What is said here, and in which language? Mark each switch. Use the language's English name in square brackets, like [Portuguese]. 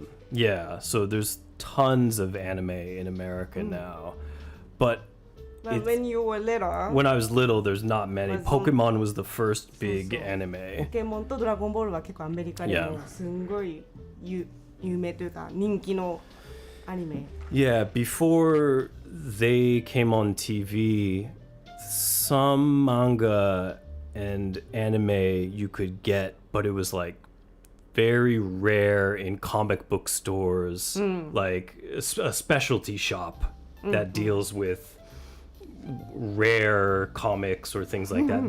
[English] Yeah, so there's tons of anime in America now, but when you were little, when I was little, there's not many. Pokemon was the first big anime. [Japanese] ポケモンとドラゴンボールは結構アメリカでもすんごい有名というか人気のアニメ。 [English] Yeah, before they came on TV, some manga and anime you could get, but it was like very rare in comic book stores, like a specialty shop that deals with rare comics or things like that.